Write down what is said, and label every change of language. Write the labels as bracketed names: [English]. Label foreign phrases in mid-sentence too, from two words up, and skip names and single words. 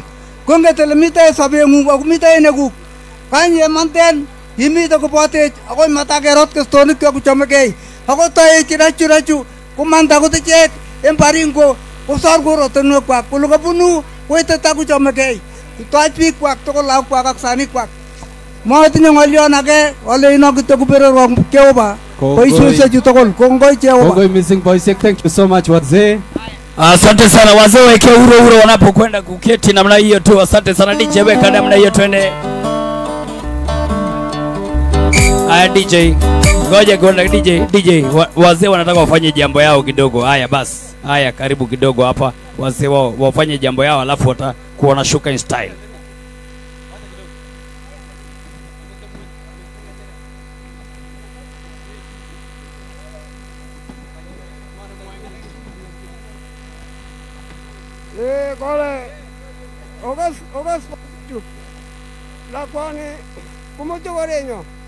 [Kalenjin] konget ole mitei sobeng'ung ako mitei nekuk kanye manten imite kobotech akoi matakerot kestonikeok kochomegei ako toech rachu komanda kot ichek en Baringo kosor korotinwekwak kole kabunu koiteta kochomegei kitoach biikwak tugul lakwak ak sanikwak motinye ng'olion age oleino kityo kuberurok Jehova boisiosiechu tugul kongoi Jehova. Kongoi missing boisiek. [English] Thank you so much wazee. [Swahili] Asante sana wazee, weke uro wanapokwenda kuketi namna hiyo tu. Asante sana DJ, weka namna hiyo twende. Haya DJ, ngoja kwenda DJ, wazee wanataka wafanye jambo yao kidogo. Haya basi. Haya karibu kidogo hapa. Wazee wao wafanye jambo yao alafu watakuwa na shuka [English] in style. [Kalenjin] Kole ogas lakwani kumojogorenyo